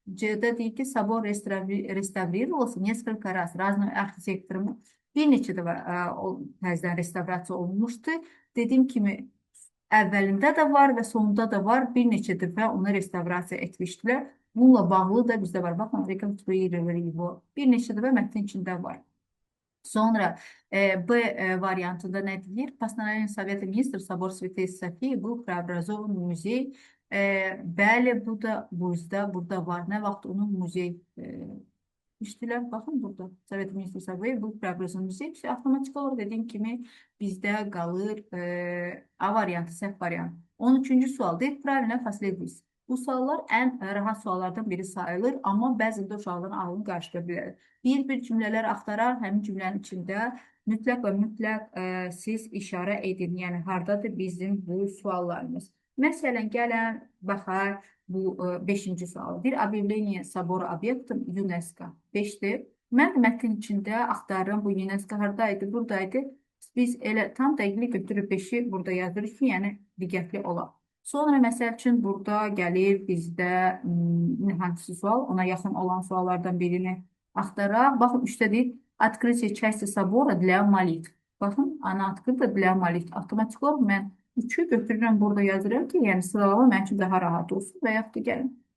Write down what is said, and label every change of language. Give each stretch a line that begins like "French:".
Azerbaijani: C'de deyir ki,
Russian: собор реставрировался несколько раз. Разным
Azerbaijani: arxitektorun bir neçə də təzədən restavrasiya olunmuşdu. Dediyim kimi, əvvəlində də var və sonunda da var. Bir neçə dəfə onu restavrasiya etmişdilər. Bununla bağlı da bizdə var. Baxın, bir neçə dəfə mətnin içində var. Sonra B variantında nə deyir?
Russian: Постановлением Совета Министров собор Святой Софии был преобразован в muzey.
Azerbaijani: Bəli, bu da burada var. Nə vaxt onun muzey işdilər? Baxın, burada.
Russian: Совет Министров Софии был преобразован в muzey.
Azerbaijani: Avtomatik olaraq dediyim kimi bizdə qalır A variantı, səhv variant. 13-cü sual deyir.
Russian: Правильно последовательность.
Azerbaijani: Bu suallar ən rahat suallardan biri sayılır, amma bəzən də uşaqların ağlını qarışdıra bilər. Bir cümlələr axtarar, həmin cümlənin içində mütləq və mütləq siz işarə edin. Yəni, haradadır bizim bu suallarımız. Məsələn, gələn, baxar bu 5-ci sual.
Russian: Bir объявление собора объектом ЮНЕСКО.
Azerbaijani: 5'dir. Mən mətnin içində axtarıram, bu UNESCO haradaydı, buradaydı. Biz elə tam dəqiqli götürüb 5'i burada yazırıq ki, yəni diqqətli olaq. Sonra məsəl üçün burada gəlir bizdə hansı sual, ona yaxın olan suallardan birini axtaraq. Baxın, 3'də deyil,
Russian: открытие части собора для молитв.
Azerbaijani: Baxın, ana
Russian: открыто для молитв.
Azerbaijani: Avtomatik olaraq mən 3'ü götürürəm, burada yazıram ki, yəni sıralama mənim üçün daha rahat olsun və yaxud da gəlin.